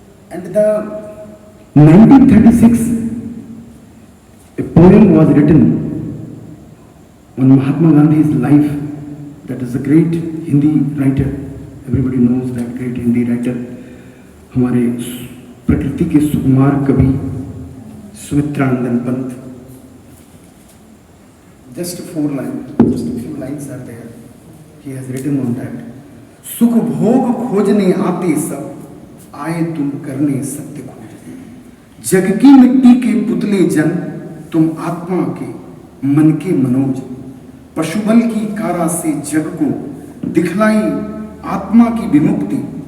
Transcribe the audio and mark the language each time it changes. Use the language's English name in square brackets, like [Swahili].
[English] And the 1936, a poem was written on Mahatma Gandhi's life. That is a great Hindi writer. Everybody knows that great Hindi writer. [Hindi] हमारे प्रकृति के सुकुमार कवि Sumitranandan Pant. [English] Just a few lines are there. He has written on that. [Hindi] सुख भोग खोजने आते सब, आए तुम करने सत्य खोज। जग की मिट्टी के पुतले जन, तुम आत्मा के मन के मनोज। पशुबल की कारा से जग को दिखलाई आत्मा की विमुक्ति।